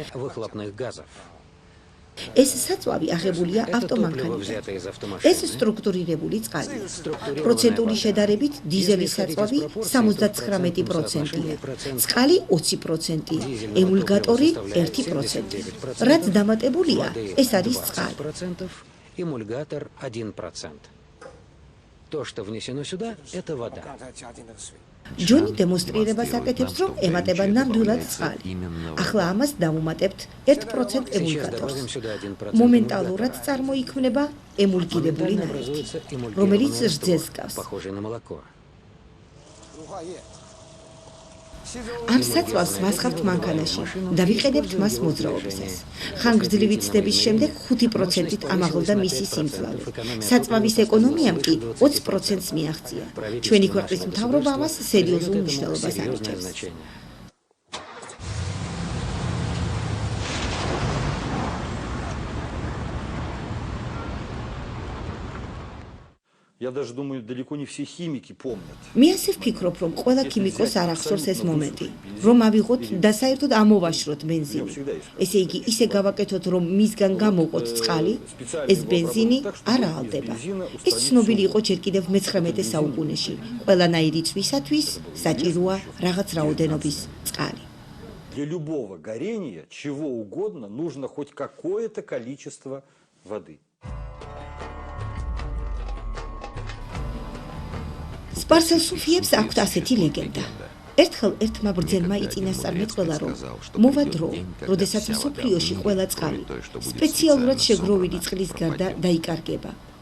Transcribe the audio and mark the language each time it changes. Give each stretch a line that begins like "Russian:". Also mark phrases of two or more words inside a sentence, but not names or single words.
Georgian: ეს საწვავი აღებულია ავტომანქანიდან. ეს სტრუქტურირებული წყალია. პროცენტული შედარებით დიზელის საწვავი 79%-ია, წყალი 20%, ემულგატორი 1%. რაც დამატებულია, ეს არის წყალი.
Russian: Эмульгатор 1%. То, что внесено сюда, это вода.
Georgian: ჯონი დემონსტრირებას აკეთებს, რომ ემატება ნამდვილად წყალი. ახლა ამას დავუმატებთ 1% ემულგატორს. მომენტალურად წარმოიქმნება ემულგირებული ნაერთი, რომელიც რძეს გავს. ამ საწვავს ვასხავთ მანქანაში და ვიყენებთ მას მოძრაობისას. ხანგრძლივი ცდების შემდეგ 5%-ით ამაღლდა მისი სიმძლავრე. საწვავის ეკონომიამ კი 20%-ს მიაღწია. ჩვენი ქვეყნის მთავრობა ამას სერიოზულ მნიშვნელობას ანიჭებს.
Russian: Я даже думаю, далеко не все химики помнят.
Georgian: მე ასე ვფიქრობ, რომ ყველა ქიმიკოს არ ახსოვს ეს მომენტი, რომ ავიღოთ და საერთოდ ამოვაშროთ ბენზინი. ესე იგი, ისე გავაკეთოთ, რომ მისგან გამოვყოთ წყალი, ეს ბენზინი არ აალდება. ეს ცნობილი იყო ჯერ კიდევ მე-19 საუკუნეში. ყველანაირი წვისათვის საჭიროა რაღაც რაოდენობის წყალი.
Russian: Для любого горения, чего угодно, нужно хоть какое-то количество воды.
Georgian: სპარსელ სუფიებს აქვთ ასეთი ლეგენდა. ერთხელ ერთმა ბრძენმა იწინასწარმეტყველა, რომ მოვა დრო, როდესაც მსოფლიოში ყველა წყალი სპეციალურად შეგროვილი წყლის გარდა დაიკარგება.